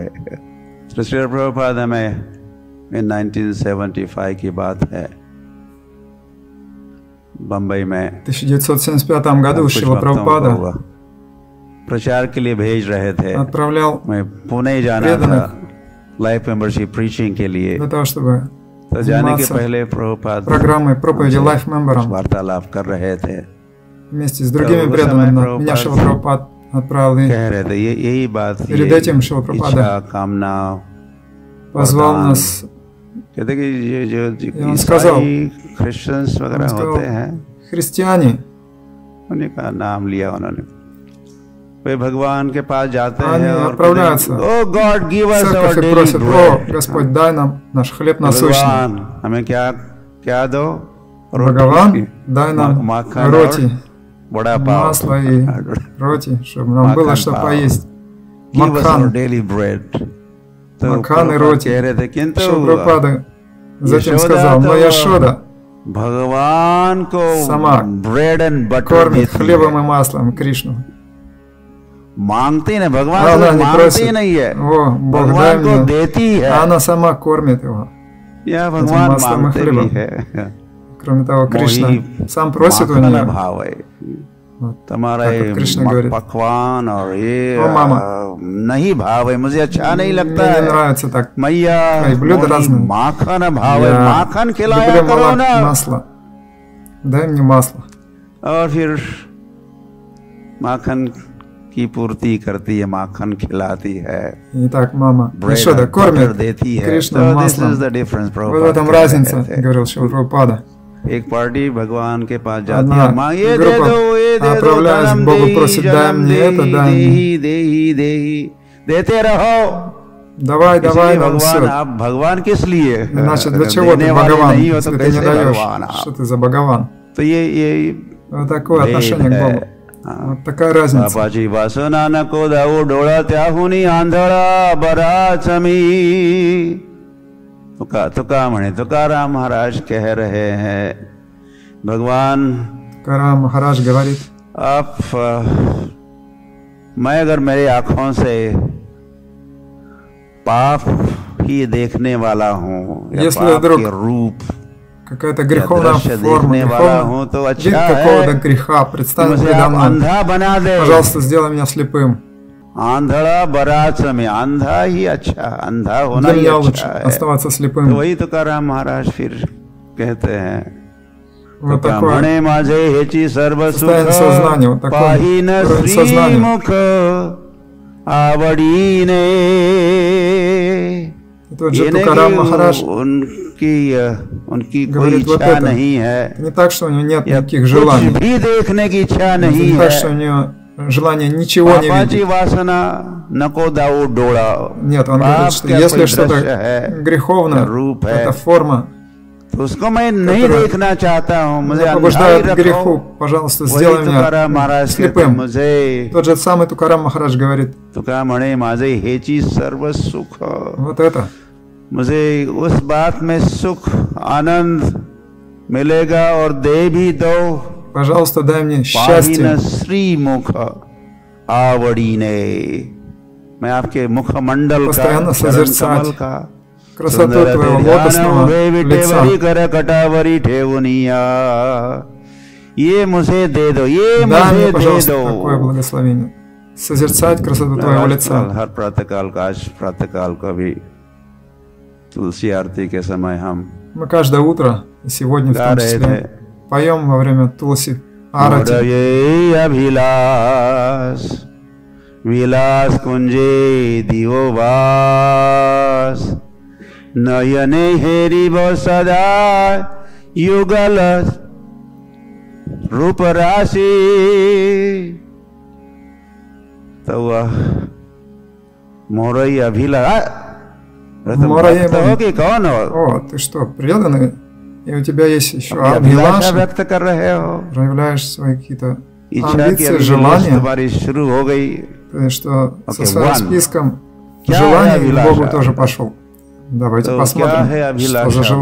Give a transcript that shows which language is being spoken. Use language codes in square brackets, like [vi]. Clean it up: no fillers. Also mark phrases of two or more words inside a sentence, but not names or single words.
[hi] तो श्री प्रभुपाद हमें 1975 की बात है, बम्बई में [ru] 1975 году Шрила Прабхупада [hi] प्रचार के लिए भेज रहे थे। [ru] отправлял [hi] मैं पुणे जाना था [en] life membership preaching [hi] के लिए। [ru] для того, чтобы [hi] तो जाने के पहले प्रभुपाद [ru] программой проповеди [en] Life Member'ом [hi] वार्तालाप कर रहे थे [ru] вместе с другими преданными. Меня Шрила Прабхупад отправил, и [hi] कह रहे थे यही बात, [ru] перед этим Шрила Прабхупада [hi] कामना [ru] позвал нас. [hi] कहते कि ये जो [ru] он сказал, [hi] क्रिश्चियंस वगैरह होते हैं, [ru] христиане, [hi] उन्हीं का नाम लिया उन्होंने, वे भगवान के पास जाते हैं और [ru] отправляются [en] O God give us our [ru] и [en] डेली [ru] просят: [en] ब्रेड, [ru] о Господь, дай нам наш хлеб насущный. [hi] हमें क्या दो, [ru] Бхагаван, дай нам роти, [hi] बड़ा पाव, [ru] масло и роти, чтобы нам было что поесть. Макхан, Макхан и роти. Шрила Прабхупада затем сказал: но Яшода [hi] भगवान को [ru] сама [en] bread and butter [ru] кормит хлебом и маслом Кришну. [hi] मांगती नहीं, भगवान [ru] она [hi] से [ru] не [hi] मांगती [ru] просит: [hi] नहीं है, [ru] о Бог, дай [hi] भगवान को [ru] мне, [hi] देती है, [ru] она сама кормит его. [hi] या भगवान [ru] маслом и [hi] मांगते भी [ru] хлебом. [hi] है। [ru] Кроме того, Кришна сам просит у [hi] माखन [ru] нее. [hi] भाव है तुम्हारा [ru] как [hi] ये [ru] Кришна говорит: [hi] पकवान और ये [ru] о мама, [hi] नहीं भाव है, मुझे अच्छा नहीं लगता [ru] мне не [hi] है [ru] нравится так. [hi] मैया, [ru] Твои блюда разные. [hi] माखन भाव है, [ru] Я [hi] माखन खिलाया [ru] люблю [hi] करो ना। [ru] масло. Дай мне масло. [hi] और फिर माखन की पूर्ति करती है, माखन खिलाती है, [ru] Итак, मама [en] bread [ru] Яшода [en] and butter [ru] кормит [hi] देती है। [ru] Кришну [en] So this [ru] маслом. [en] is the difference, [ru] Вот в [en] Prabhupada [ru] этом [hi] कह [ru] разница, [hi] रहे थे। [ru] говорил Шрила Прабхупада. [hi] एक पार्टी भगवान के पास जाती [ru] Одна [hi] है, माँ ये दे [ru] группа [hi] दो, ये दे दो, [ru] отправляясь [sa] धनम [ru] к Богу, [sa] देही, [ru] просит: дай [sa] जनम [ru] мне это, [sa] देही, [ru] дай [sa] देही [ru] мне. [sa] देही देही, [hi] देते रहो। [ru] Давай, давай [hi] इसलिए [ru] нам [hi] भगवान, [ru] все. [hi] आप भगवान किस लिए, [ru] Иначе для [hi] अगर [ru] чего ты [hi] देने वाले [ru] Бхагаван, [hi] नहीं हो तो [ru] если ты не [hi] कैसे [ru] даешь? [hi] भगवान आप। [ru] Что ты за Бхагаван? [hi] तो ये [ru] Вот такое [hi] भेद [ru] отношение к [hi] है। [ru] Богу. Вот такая разница. [mr] बाबाजी वासना न को दाऊ डोला त्याहुनी आंधळा बराचमी। तुका म्हणे, [hi] तुकाराम महाराज कह रहे हैं, भगवान [ru] Карам Махарадж говорит: [hi] आप मैं अगर मेरे आँखों से पाप ही देखने वाला हूँ, या [ru] Если [hi] पाप [ru] вдруг [hi] के रूप [ru] какая-то греховная [hi] दृश्य [ru] форма, [hi] देखने वाला हूँ, [ru] греховный [hi] तो [ru] вид [hi] अच्छा [ru] какого-то [hi] है [ru] греха представь [hi] मुझे [ru] передо [hi] आप [ru] мной. [hi] अंधा बना दे। [ru] Пожалуйста, сделай меня слепым. [hi] आंधड़ा बरात में अंधा ही अच्छा, अंधा होना [ru] Для [hi] ही [ru] меня лучше [hi] अच्छा है। [ru] оставаться [hi] तो [ru] слепым. [hi] वही तुकाराम महाराज फिर कहते हैं, [ru] Вот такое [mr] म्हणे माझे हेची सर्व सुख [ru] состояние сознания, вот такой [mr] पाहिन [ru] уровень [mr] श्री [ru] сознания. [mr] मुख आवडीने। [ru] И тот же [hi] ये नहीं [ru] Тукарам [hi] कि [ru] Махарадж [hi] उनकी कोई [ru] говорит вот [hi] इच्छा [ru] это. [hi] नहीं है, [ru] Не так, что у него нет [hi] या [ru] никаких [hi] कुछ [ru] желаний. [hi] भी देखने की इच्छा नहीं [ru] Не так, что [hi] है। [ru] у него желание ничего не [mr] पापाची [ru] видеть. [mr] वासना नको दाऊ डोळा। [ru] Нет, он говорит, что если что-то греховное, [hi] रूप है, [ru] это форма, [hi] तो उसको मैं नहीं देखना चाहता हूँ, मुझे [ru] меня [hi] अंधा ही [ru] побуждает к [hi] रखो। [ru] греху. Пожалуйста, [hi] वही [ru] сделай [hi] तुकाराम [ru] меня [hi] महाराज कहते, [ru] слепым. [hi] मुझे [ru] Тот же самый Тукарам Махарадж говорит: [mr] तुका म्हणे माझे हेची सर्व सुख, [ru] вот это. [hi] मुझे उस बात में सुख आनंद मिलेगा और दे भी दो। [ru] Пожалуйста, дай мне [mr] पाहिन [ru] счастье. [mr] श्री मुख आवडीने। [hi] मैं आपके मुखमंडल का, [ru] Постоянно [hi] चरण [ru] созерцать [hi] कमल का, [ru] красоту твоего лотосного лица. [mr] कर कटावरी ठेवनिया। [hi] ये मुझे दे दो, ये [ru] Дай [hi] मुझे [ru] мне, [hi] दे [ru] пожалуйста, [hi] दो। [ru] такое благословение. Созерцать красоту твоего лица. [hi] हर प्रातःकाल का, आज प्रातःकाल को भी तुलसी आरती के समय हम [ru] Мы каждое утро, и сегодня в [hi] गा [ru] том [hi] रहे थे, [ru] числе, поем во время Тулси Арати. [bn] মোরএই অভিলাষ বিলাস কুঞ্জে দিওবাস, নয়নে হেরি বো সদা যুগল রূপ রাশি। [hi] तो वह मोरई अभिलाष [ru] Морае [hi] हो कि कौन हो? [ru] О, ты что, преданный? И у тебя есть еще [hi] अभिलाषा [ru] Абхилаша? [hi] व्यक्त कर रहे हो, [ru] Проявляешь свои какие-то [hi] इच्छा की [ru] амбиции, [hi] अभिलाष [ru] желания? [hi] तुम्हारी शुरू हो गई। [ru] Ты что, со Окей, своим [en] one. [ru] списком [hi] क्या है [ru] желаний к [hi] अभिलाषा? [ru] Богу тоже пошел? Давайте [hi] तो क्या है [ru] посмотрим, что